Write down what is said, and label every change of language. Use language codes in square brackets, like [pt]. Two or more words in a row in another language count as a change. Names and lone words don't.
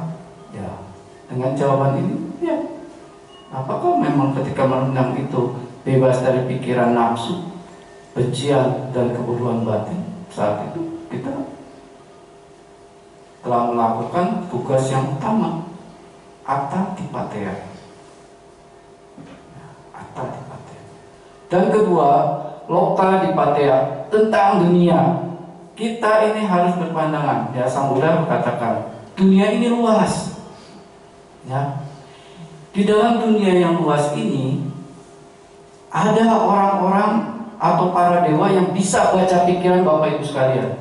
[id] Ya, dengan jawaban ini, ya. Apakah memang ketika merenang itu bebas dari pikiran nafsu, bencian dan kebodohan batin? Saat itu kita telah melakukan tugas yang utama, [pi] atta dipatea. Atta dipatea. [id] Dan kedua, [pi] loka dipatea, [id] tentang dunia. Kita ini harus berpandangan. Ya, Sang Buddha berkatakan, dunia ini luas. Ya. Di dalam dunia yang luas ini ada orang-orang atau para dewa yang bisa baca pikiran Bapak Ibu sekalian.